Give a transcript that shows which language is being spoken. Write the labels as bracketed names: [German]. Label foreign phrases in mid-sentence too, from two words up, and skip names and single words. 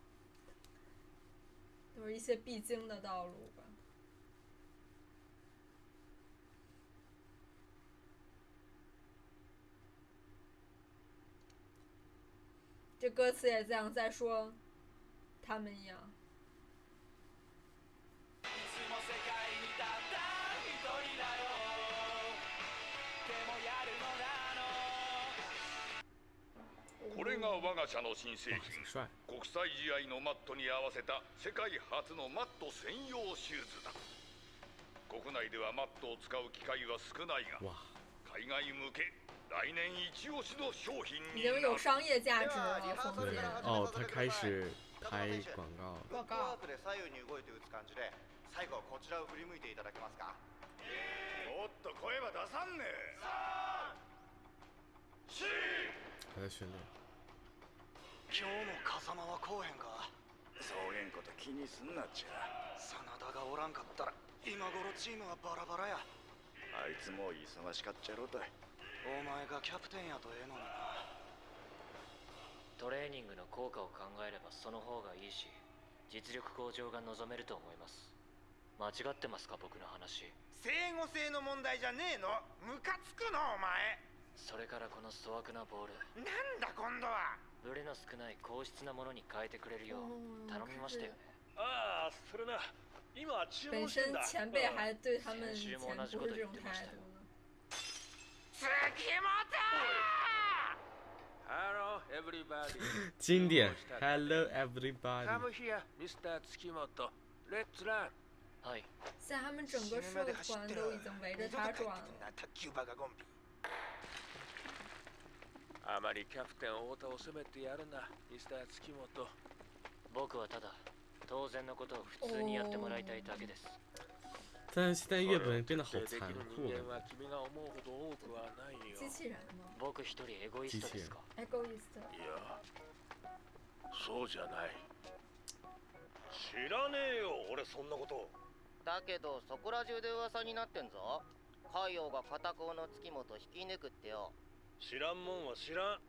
[Chinese] 都是一些必经的道路吧。这歌词也像在说他们一样。 [Japanese] これが我が社の新製品 [Chinese] 帅 [Japanese] 国際試合のマットに合わせた世界初のマット専用シューズだ国内ではマットを使う機会は少ないが海外向け来年一押しの商品 [Chinese] 已经 [Japanese] になる [Chinese] 有商业价值了，这个封对面。哦，他开始拍广告。广告。 [Japanese] ワープで左右に動いて打つ感じで、最後はこちらを振り向いていただけますか。もっと声は出さんね [Chinese] 还在训练。 [Japanese] 今日も風間は来おへんか。そうげんこと気にすんなっちゃ。真田がおらんかったら今頃チームはバラバラや。あいつもう忙しかっちゃろうとい。お前がキャプテンやとええのにな。トレーニングの効果を考えればその方がいいし、実力向上が望めると思います。間違ってますか、僕の話。整合性の問題じゃねえの。ムカつくのお前。それからこの粗悪なボール、なんだ今度は。ブレの少ない硬質なものに変えてくれるよう頼みましたよね。ああ、それな。今注 [Chinese] 本 [Japanese] 文してんだ。 [Chinese] 身前辈还对他们以前不是这种态度呢。 [English] Hello, everybody. 经典 Hello everybody. Come here, Mr. Tsukimoto. Let's run. [Japanese] はい。 [Chinese] 现在他们整个社团都已经围着他转了。 [Japanese] あまりキャプテン太田を責めてやるな、ミスター月本。僕はただ当然のことを普通にやってもらいたいだけです。 [Chinese] 但是现在月本变得好残酷了。机器人吗？ [Japanese] 僕一人エゴイストですか？エゴイスト。いや、そうじゃない。知らねえよ、俺そんなこと。だけどそこら中で噂になってんぞ。海王が片方の月本引き抜くってよ。知らんもんは知らん。